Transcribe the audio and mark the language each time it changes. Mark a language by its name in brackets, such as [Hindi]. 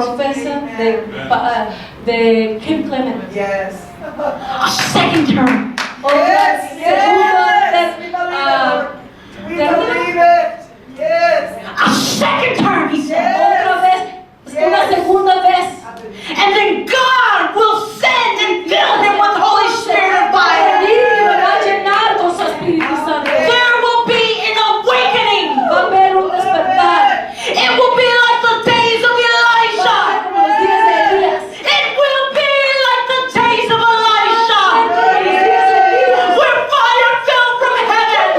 [Spanish] profecía de Kim Clement. [English] Yes. A second term. [Spanish] Otra [English] We believe it. Yes. A second term, he said. [Spanish] otra vez, una segunda vez. [English] And then God will send and fill him with the Holy Spirit and fire. [Spanish] Y me va a llenar con su Espíritu Santo. [English] There will be an awakening. [Spanish] Va a haber un despertar. [English] It will be like the days of [Spanish] Va a ser [English] Elisha. [Spanish] como los días de Elías. [English] It will be like the days of Elisha, [Spanish] Como los días de Elías. [English] where fire fell from heaven,